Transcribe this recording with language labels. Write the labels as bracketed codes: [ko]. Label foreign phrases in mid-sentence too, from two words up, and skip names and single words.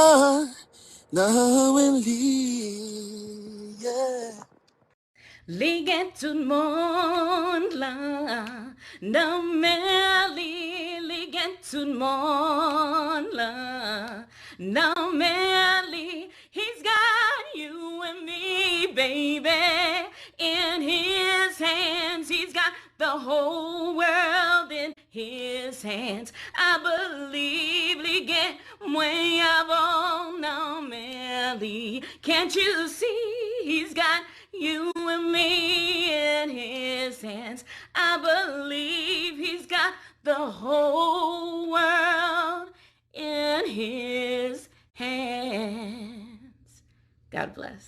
[ht] Nan men li, yeah. Li gen tout monde la, nan men li gen tout monde la, nan men li, [en] he's got you and me, baby, in his hands. He's got the whole world in his hands. I believe [ht] li gen mwen avant, nan men li. [en] Can't you see he's got you and me in his hands? I believe he's got the whole world in his hands. God bless.